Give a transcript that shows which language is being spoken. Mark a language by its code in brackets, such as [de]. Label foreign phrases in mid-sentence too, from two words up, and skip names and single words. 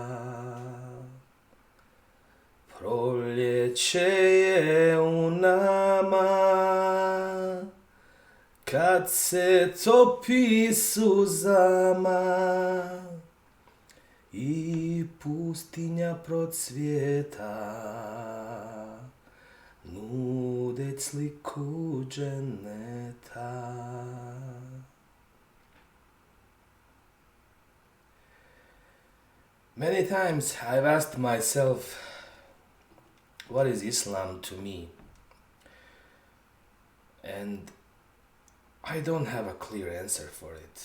[bs] Proljeće je u nama kad se topi suzama i pustinja procvjeta, nudeć sliku dženeta. [en] Many times I've asked myself, what is Islam to me? And I don't have a clear answer for it.